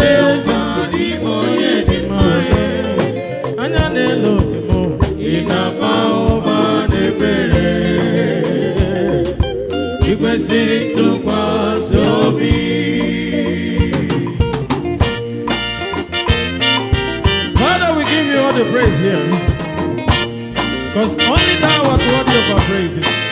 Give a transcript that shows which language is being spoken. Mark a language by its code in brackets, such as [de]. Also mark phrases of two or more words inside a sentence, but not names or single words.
[ig] Jehova, ị bụ onye dị mma, eh. Anya na-ele obi m. Ị na-aba ụba n'ebere. Ị kwesịrị ntụkwasị obi. [en] Father, we give you all the praise here, 'cause only thou art worthy of our praises.